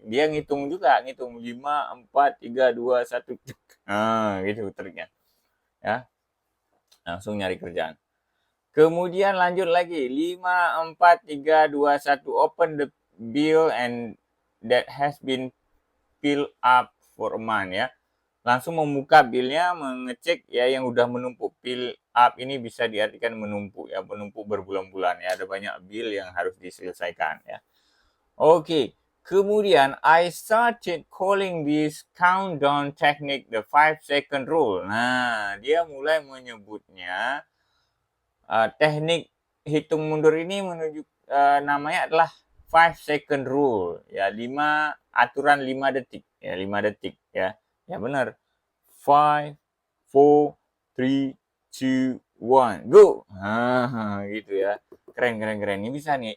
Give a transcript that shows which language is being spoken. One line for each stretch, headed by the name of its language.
Indonesian: Dia ngitung juga, ngitung 5, 4, 3, 2, 1. Nah, gitu triknya. Ya. Langsung nyari kerjaan. Kemudian lanjut lagi
English: 5, 4, 3, 2, 1 open the bill and that has been filled up for a month ya.
Indonesian: Langsung membuka billnya, mengecek ya yang udah menumpuk. Fill up ini bisa diartikan menumpuk ya, menumpuk berbulan-bulan ya. Ada banyak bill yang harus diselesaikan ya. Oke. Kemudian
English: I started calling this countdown technique the 5-second rule.
Indonesian: Nah, dia mulai menyebutnya teknik hitung mundur ini namanya adalah
English: 5-second rule
Indonesian: ya, aturan 5 detik ya, 5 detik ya. Ya benar. 5, 4, 3, 2, 1,
English: go.
Indonesian: Gitu ya. Keren. Ini bisa nih.